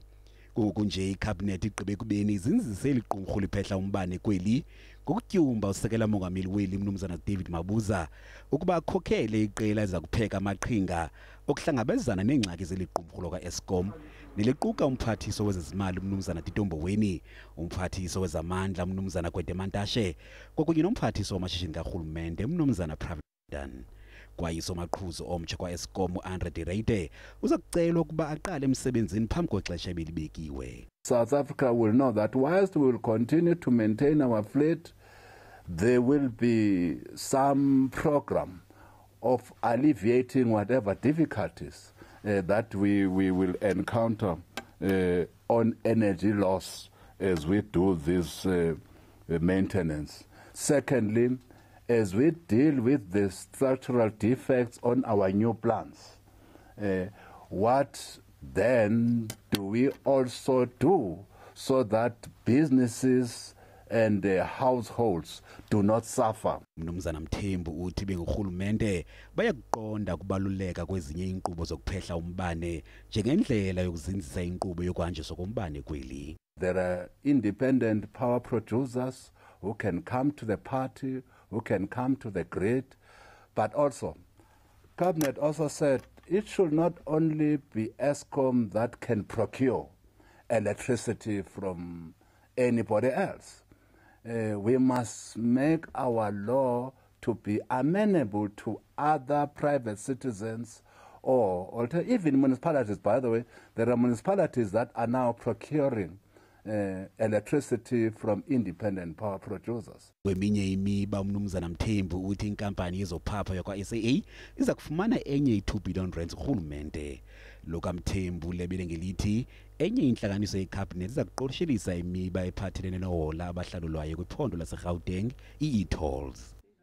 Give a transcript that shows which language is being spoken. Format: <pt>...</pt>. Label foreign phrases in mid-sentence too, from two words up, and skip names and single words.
<xh>Ngoku nje iCabinet igqibe kubeni izinzise liqumrhu liphehla umbane kweli ngokutyumba usekela mongameli weli Umnumzana David Mabuza ukuba akhokhele iqela eza kupheka amaqhinga okuhlangabezana neengxaki zeliqumrhu lokwaEskom neliquka umphathiswa wezezimali Umnumzana Titomboweni, umphathiswa wezamandla Umnumzana Kwetemantashe kwakunye nomphathiswa wamashishini kaRhulumente Umnumzana Pravin Gordhan. Kwaye nosomaqhuzu omtsha kwaEskom Andre De Ruyter uza kucelwa ukuba aqale emsebenzini phambi kwexesha ebelibekiwe.</xh> <en>South Africa will know that whilst we will continue to maintain our fleet, there will be some program of alleviating whatever difficulties that we will encounter on energy loss as we do this maintenance. Secondly, as we deal with the structural defects on our new plants, what then do we also do so that businesses and households do not suffer?</en> <xh>Umnumzana Mthembu uthi benguRhulumente bayakuqonda kubaluleka kwezinye inkqubo zokuphehla umbane njengendlela yokuzinzisa inkqubo yokwanjiswa kombane kweli.</xh> <en>There are independent power producers who can come to the party, who can come to the grid, but also Cabinet also said it should not only be Eskom that can procure electricity from anybody else. We must make our law to be amenable to other private citizens or even municipalities. By the way, there are municipalities that are now procuring electricity from independent power producers.</en> <xh>Kweminye imiba Umnumzana Mthembu uthi inkampani yezophapha yakwaSAA iza kufumana enye i2 billion rand uRhulumente. Loka Mthembu lebele ngelithi enye inhlanganiso yeCabinet iza kuqoshelisa imiba ephathelene nohola abahlalulwayo kwiphondo laseGauteng i-e-tolls.</xh>